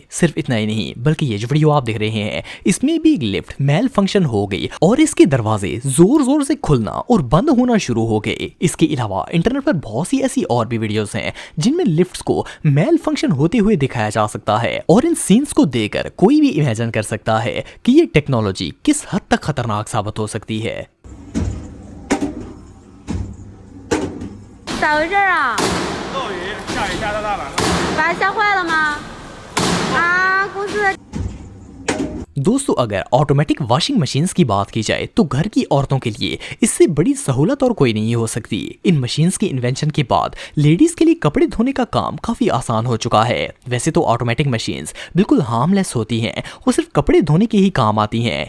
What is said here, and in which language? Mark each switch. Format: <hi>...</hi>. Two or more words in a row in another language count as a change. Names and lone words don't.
<hi>सिर्फ इतना ही नहीं बल्कि ये जो वीडियो आप देख रहे हैं इसमें भी एक</hi> <en>lift malfunction</en> <hi>हो गई और इसके दरवाजे जोर जोर से खुलना और बंद होना शुरू हो गए। इसके अलावा इंटरनेट पर बहुत सी ऐसी और भी वीडियोस हैं जिनमें लिफ्ट्स को</hi> <en>malfunction</en> <hi>होते हुए दिखाया जा सकता है और इन सीन्स को देखकर कोई भी इमेजिन कर सकता है कि ये टेक्नोलॉजी किस हद तक खतरनाक साबित हो सकती है।</hi> <zh>咋回事啊？漏雨，下雨下到大晚上。把它吓坏了吗？啊，公司的。</zh> <hi>दोस्तों अगर</hi> <en>automatic washing machines</en> <hi>की बात की जाए तो घर की औरतों के लिए इससे बड़ी सहूलत और कोई नहीं हो सकती। इन मशीन्स के इन्वेंशन के बाद लेडीज के लिए कपड़े धोने का काम काफी आसान हो चुका है। वैसे तो</hi> <en>automatic machines</en> <hi>बिल्कुल हार्मलेस होती हैं, वो सिर्फ कपड़े धोने के ही काम आती हैं।</hi>